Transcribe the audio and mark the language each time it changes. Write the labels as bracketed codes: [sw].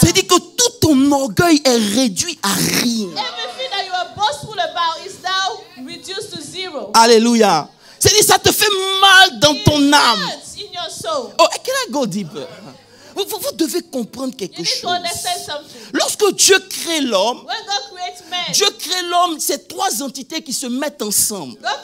[fr] C'est dit que tout ton orgueil est réduit à rien. [en] Everything that you are boastful about is now reduced to zero. [fr] Alléluia. C'est dit, ça te fait mal dans ton âme. [en] In your soul. Oh, can I go deeper? [fr] Vous devez comprendre quelque chose. Lorsque Dieu crée l'homme, Dieu crée l'homme, c'est trois entités qui se mettent ensemble.